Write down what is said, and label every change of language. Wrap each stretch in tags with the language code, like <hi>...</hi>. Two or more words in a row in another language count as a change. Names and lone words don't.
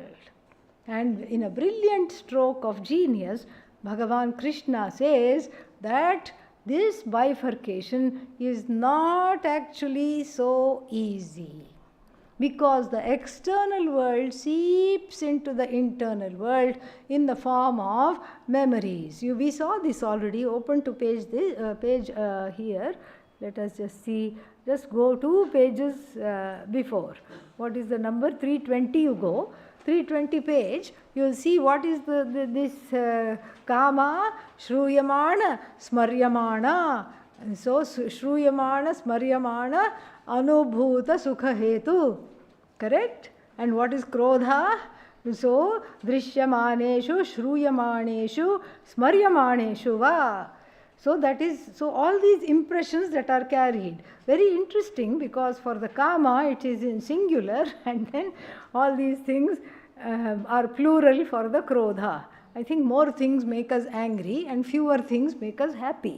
<en>And in a brilliant stroke of genius, Bhagavan Krishna says that this bifurcation is not actually so easy, because the external world seeps into the internal world in the form of memories. We saw this already. Open to page here. Let us just see. Just go 2 pages before. What is the number? 320 you go. 320 page, you will see what is this</en> <sa>काम, श्रूयमाण, स्मर्यमाण. So, श्रूयमाण, स्मर्यमाण, अनुभूत सुख हेतु.</sa> <en>Correct? And what is krodha? So,</en> <sa>दृश्यमानेषु, श्रूयमाणेषु, स्मर्यमाणेषु वा.</sa> <en>So so all these impressions that are carried. Very interesting, because for the kama it is in singular, and then all these things are plural for the krodha. I think more things make us angry and fewer things make us happy.</en>